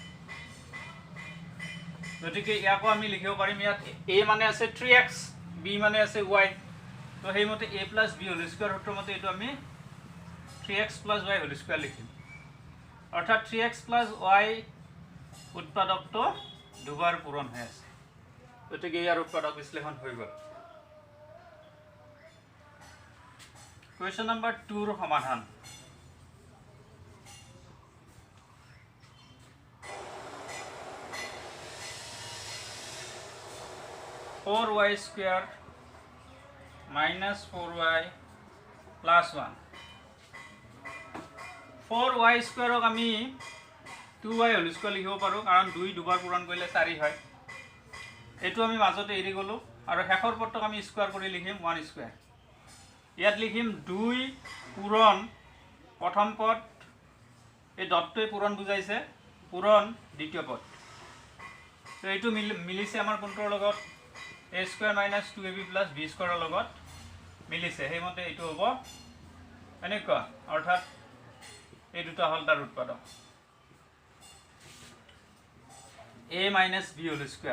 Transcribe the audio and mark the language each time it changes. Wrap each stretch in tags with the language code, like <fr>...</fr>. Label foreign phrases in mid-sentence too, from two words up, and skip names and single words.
<as>গতিকে ইয়াকো আমি লিখিব পাৰিম ইয়াত a মানে আছে 3x b মানে আছে y তো হেইমতে</as> <en>a plus b whole square</en> <as>সূত্ৰৰ মতে এটো আমি</as> <en>3x plus y whole square</en> <as>লিখিম অৰ্থাৎ</as> <en>3x plus y</en> <as>উৎপাদকটো দুবাৰ পূৰণ হৈ আছে গতিকে ইয়াৰ উৎপাদক বিশ্লেষণ হৈ গল</as> <en>question number</en> <as>2 ৰ সমাধান।</as> <en>four y square minus 4y plus 1</en> <as>4y স্কয়াৰক আমি 2y</as> <en>whole square</en> <as>লিখিব পাৰো কাৰণ 2 দুবাৰ পূৰণ কৰিলে 4 হয়। এটো আমি মাজতে এৰি গলো আৰু শেষৰ পদটোক আমি স্কয়াৰ কৰি লিখিম 1 স্কয়াৰ। ইয়াত লিখিম 2 পূৰণ প্ৰথম পদ, এই ডটটোৱে পূৰণ বুজাইছে, পূৰণ দ্বিতীয় পদ। তো এইটো মিলিছে আমাৰ কোনটোৰ লগত</as> <en>a square minus 2ab plus b</en> <as>স্কয়াৰৰ লগত মিলিছে, সেইমতে এইটো হ'ব এনেকুৱা, অৰ্থাৎ এই দুটা হল তাৰ উৎপাদক</as> <en>a minus b whole square.</en>